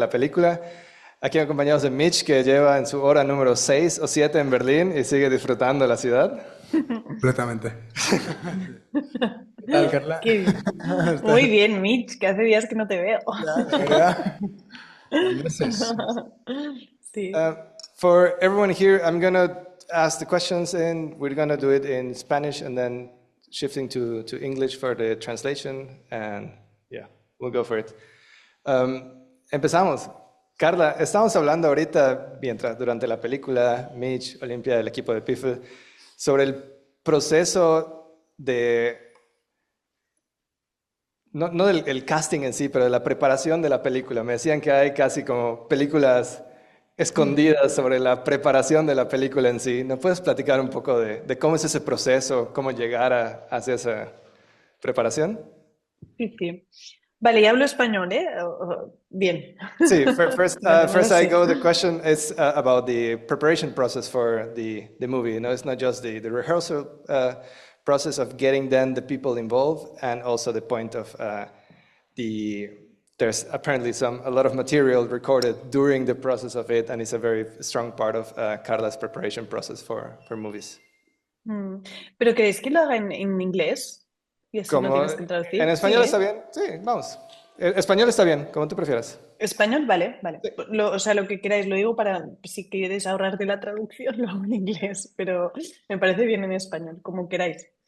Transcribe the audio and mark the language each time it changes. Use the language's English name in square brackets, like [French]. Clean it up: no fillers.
[Spanish] de la película. Aquí acompañados de Mitch, que lleva en su hora número 6 o 7 en Berlín y sigue disfrutando la ciudad. Completamente. ¿Qué tal, Carla? Qué bien. Está- Muy bien, Mitch, que hace días que no te veo. Ya, de verdad. Ya meses. Sí. [English] Uh, for everyone here, I'm going to ask the questions and we're going to do it in Spanish and then shifting to English for the translation. And yeah, we'll go for it. [Spanish] Empezamos. Carla, estamos hablando ahorita, durante la película, Mitch, Olimpia, el equipo de Piffle, sobre el proceso no del el casting en sí, pero de la preparación de la película. Me decían que hay casi como películas Mm. escondidas sobre la preparación de la película en sí. ¿No puedes platicar un poco de cómo es ese proceso, cómo llegar hacia esa preparación? Sí, sí. Vale, y hablo español, ¿eh? Bien. Sí, Vale, no lo [English] first I go, the question is about the preparation process for the movie. You know, it's not just the rehearsal process of getting then the people involved and also the point of the, there's apparently a lot of material recorded during the process of it and it's a very strong part of Carla's preparation process for movies. Mm. [Spanish] ¿Pero queréis que lo haga en inglés? Y así no Como tienes que en traducir. Sí, español está ¿eh? bien, sí, vamos. Español está bien, como tú prefieras. Español, vale, vale. Sí. O sea, lo que queráis, lo digo para si quieres ahorrarte la traducción, lo hago en inglés, pero me parece bien en español, como queráis.